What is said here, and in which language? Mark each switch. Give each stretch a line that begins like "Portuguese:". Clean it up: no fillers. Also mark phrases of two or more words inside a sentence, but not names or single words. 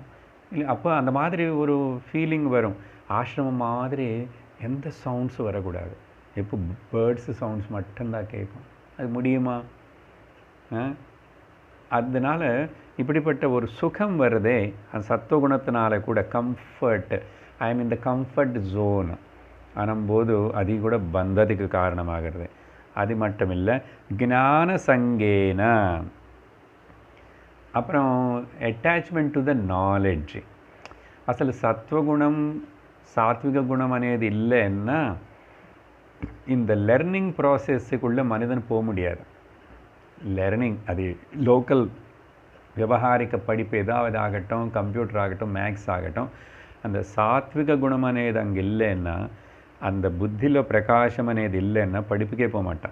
Tamil: இல்லை அப்போ அந்த மாதிரி ஒரு ஃபீலிங் வரும். ஆசிரமம் மாதிரி எந்த சவுண்ட்ஸும் வரக்கூடாது, எப்போ
English: birds sounds
Tamil: மட்டும்தான் கேட்கும். அது முடியுமா? அதனால் இப்படிப்பட்ட ஒரு சுகம் வருதே அந்த சத்துவகுணத்தினால கூட. கம்ஃபர்ட்,
English: I am in the comfort zone
Tamil: ஆனும்போது அது கூட பந்தத்துக்கு காரணமாகிறது. அது மட்டும் இல்லை, ஞான சங்கேன, அப்புறம்
English: attachment to the knowledge.
Telugu: అసలు సత్వగుణం సాత్విక గుణం అనేది
Tamil: இல்லைன்னா இந்த லெர்னிங் ப்ராசஸ்ஸுக்குள்ளே மனிதன் போக முடியாது. லெர்னிங் அது லோக்கல் விவகாரிக்க படிப்பு ஏதாவது ஆகட்டும், கம்ப்யூட்டர் ஆகட்டும், மேக்ஸ் ஆகட்டும், அந்த சாத்விக குணம் అనేది அங்கே இல்லைன்னா, அந்த புத்தியில் பிரகாசம் అనేది இல்லைன்னா படிப்புக்கே போக மாட்டான்.